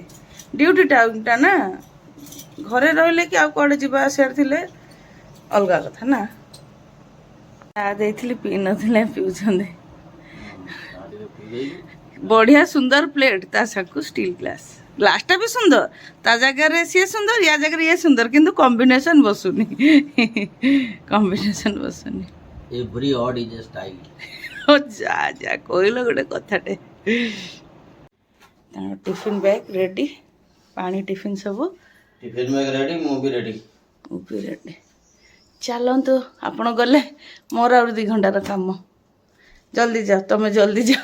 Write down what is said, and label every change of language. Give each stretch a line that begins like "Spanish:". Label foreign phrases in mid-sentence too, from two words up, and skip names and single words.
Odia: ଡ୍ୟୁଟି ଟାଇମ୍ଟା ନା, ଘରେ ରହିଲେ କି ଆଉ କୁଆଡ଼େ ଯିବା ଆସିବାର ଥିଲେ ଅଲଗା କଥା ନା। ଚା ଦେଇଥିଲି ପିଇ ନଥିଲେ, ପିଉଛନ୍ତି। ବଢ଼ିଆ ସୁନ୍ଦର ପ୍ଲେଟ୍, ତା ସାଙ୍ଗକୁ ଷ୍ଟିଲ୍ ଗ୍ଲାସ୍ଟା ବି ସୁନ୍ଦର। ତା ଜାଗାରେ ସିଏ ସୁନ୍ଦର, ୟା ଜାଗାରେ ଇଏ ସୁନ୍ଦର, କିନ୍ତୁ କମ୍ବିନେସନ୍ ବସୁନି।
English: Every odd is a style.
Odia: ଯା କହିଲ ଗୋଟେ କଥାଟେ। ତାଙ୍କ ଟିଫିନ୍ ବ୍ୟାଗ୍ ରେଡ଼ି, ପାଣି ଟିଫିନ୍ ସବୁ ଟିଫିନ୍ ବ୍ୟାଗ୍ ରେଡ଼ି, ମୁଁ ବି ରେଡ଼ି। ଚାଲନ୍ତୁ, ଆପଣ ଗଲେ ମୋର ଆହୁରି 2 ଘଣ୍ଟାର କାମ। ଜଲ୍ଦି ଯାଅ, ତମେ ଜଲ୍ଦି ଯାଅ।